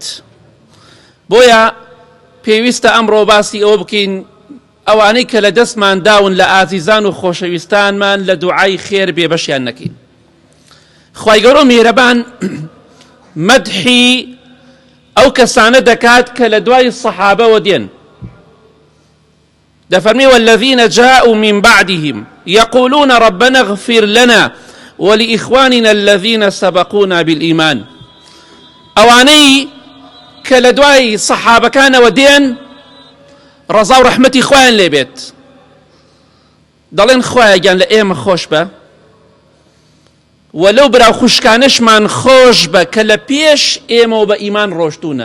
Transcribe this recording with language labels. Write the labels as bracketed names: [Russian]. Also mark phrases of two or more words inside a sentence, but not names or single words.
[Central Kurdish] بۆیە پێویستە ئەمڕۆ باسی ئەوە بکەین ئەوانەی کە لە دەستمان داون لە ئازیزان و خۆشەویستانمان لە دوعای خێر بێبەشیان نەکەین. خوای گەورە میهرەبان مەدحی ئەو کەسانە دەکات کە لە دوای سەحابەوە دێن. [Arabic] دەفەرمێ والذین جاءوا من بعدهم يقولون ربنا اغفر لنا ولإخواننا الذين سبقونا بالإيمان. [Central Kurdish] ئەوانەی کە لە دوای سەحابەکانەوە دێن ڕەزا و ڕەحمەتی خوایان لێ بێت، دەڵێن خوایە گیان لە ئێمە خۆش بە وەلەو براو خوشکانشمان خۆش بە کە لە پێش ئێمە بە ئیمان ڕۆشتوونە.